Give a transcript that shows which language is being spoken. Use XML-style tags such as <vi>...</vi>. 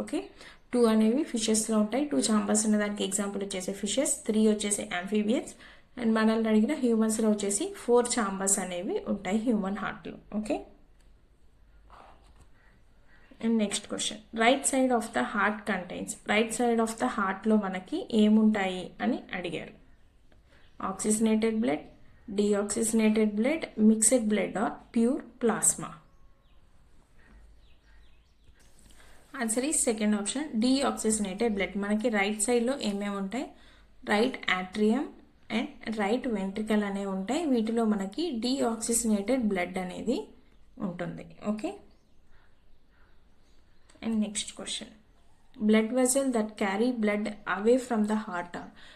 <te>Okay, 2 అనేవి ఫిషెస్లో ఉంటాయి. 2 chambers ఉన్న దానికి ఎగ్జాంపుల్ వచ్చేసి ఫిషెస్, 3 వచ్చేసి యాంఫీబియన్స్ అండ్ మనల్ని అడిగిన హ్యూమన్స్లో వచ్చేసి 4 ఛాంబర్స్ అనేవి ఉంటాయి హ్యూమన్ హార్ట్లో.</te> <en>Okay, and next question, right side of the heart contains.</en> <te>Right side of the హార్ట్లో మనకి ఏముంటాయి అని అడిగారు.</te> <en>Oxygenated blood, deoxygenated blood, mixed blood or pure plasma.</en> <te>Answer ఈ సెకండ్ ఆప్షన్, deoxygenated blood. మనకి రైట్ సైడ్లో ఏమేమి ఉంటాయి, right atrium and right ventricle అనేవి ఉంటాయి. వీటిలో మనకి deoxygenated blood అనేది ఉంటుంది.</te> <en>Okay, and next question, blood vessel that carry blood away from the heart are.</en>